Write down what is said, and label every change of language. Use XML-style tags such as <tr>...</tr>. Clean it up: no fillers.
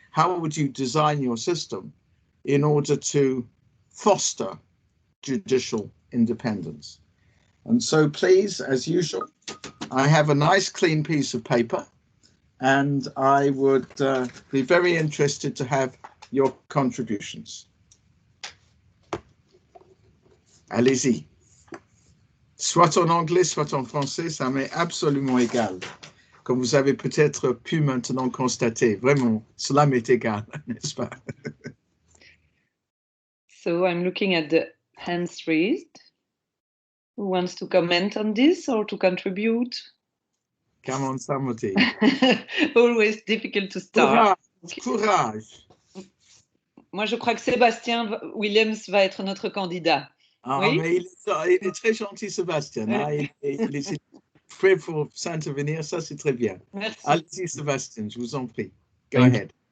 <en>How would you design your system in order to foster judicial independence? And so please, as usual, I have a nice clean piece of paper, and I would be very interested to have your contributions.</en> <fr>Allez-y. Soit en anglais, soit en français, ça m'est absolument égal. Comme vous avez peut-être pu maintenant constater, vraiment, cela m'est égal, n'est-ce pas?</fr> <en>So I'm looking at the hands raised. Who wants to comment on this or to contribute? Come on, somebody. Always difficult to start. Courage.</en> <fr>Moi, je crois que Sébastien Williams va être notre candidat. Ah, oui? mais il est très gentil, Sébastien. Il est prêt pour s'intervenir, ça c'est très bien. Merci. Allez-y, Sébastien, je vous en prie.</fr> <en>Go ahead.</en>